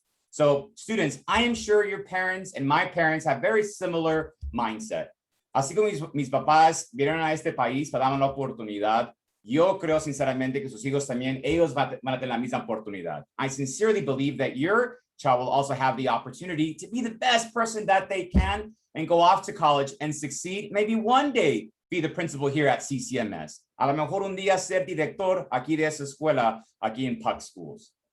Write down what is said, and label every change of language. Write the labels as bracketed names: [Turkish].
[English] So students, I am sure your parents and my parents have very similar mindset. [Spanish] Así como mis papás vinieron a este país para darme la oportunidad, yo creo sinceramente que sus hijos también, ellos van a tener la misma oportunidad. [English] I sincerely believe that your child will also have the opportunity to be the best person that they can and go off to college and succeed. Maybe one day be the principal here at CCMS. [Spanish] A lo mejor un día ser director aquí de esa escuela, aquí en PUC Schools.